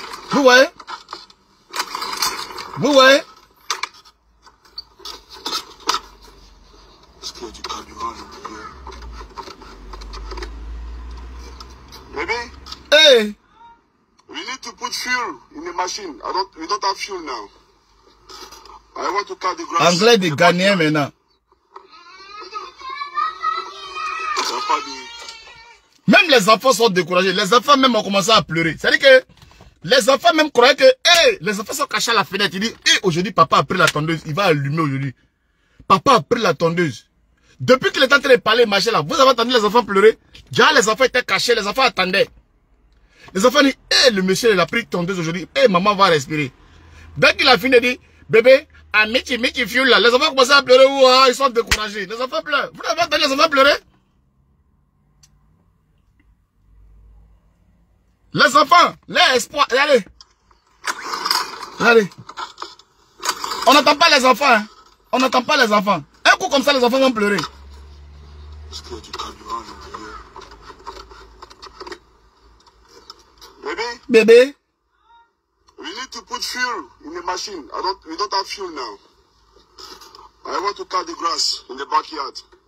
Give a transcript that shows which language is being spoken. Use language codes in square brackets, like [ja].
[fr] Vous voyez? Vous voyez? Est-ce qu'il y a du carburant à l'intérieur? Bébé? Hey! [en] We need to put fuel in the machine. We don't have fuel now. I want to cut the grass. [fr] Anglais de Ghanéen maintenant. Même les enfants sont découragés. Les enfants même ont commencé à pleurer. C'est-à-dire que les enfants même croyaient que, hey, les enfants sont cachés à la fenêtre. Ils disent, hey, aujourd'hui, papa a pris la tondeuse. Il va allumer aujourd'hui. Papa a pris la tondeuse. Depuis qu'il est en train de parler, marcher là, vous avez entendu les enfants pleurer? Déjà, les enfants étaient cachés, les enfants attendaient. Les enfants disent, hey, le monsieur, il a pris tondeuse aujourd'hui. Hey, maman va respirer. Dès qu'il a fini, il dit, bébé, à Michi Fioul là. Les enfants commencent à pleurer. Ouah, ils sont découragés. Les enfants pleurent. Vous avez entendu les enfants pleurer? Les enfants, l'espoir. Allez. Allez. On n'entend pas les enfants. Hein. On n'entend pas les enfants. Un coup comme ça, les enfants vont pleurer. Est-ce qu'il y a du carburant à l'intérieur? Bébé? Bébé? [en] We need to put fuel in the machine. We don't have fuel now. I want to cut the grass in the backyard.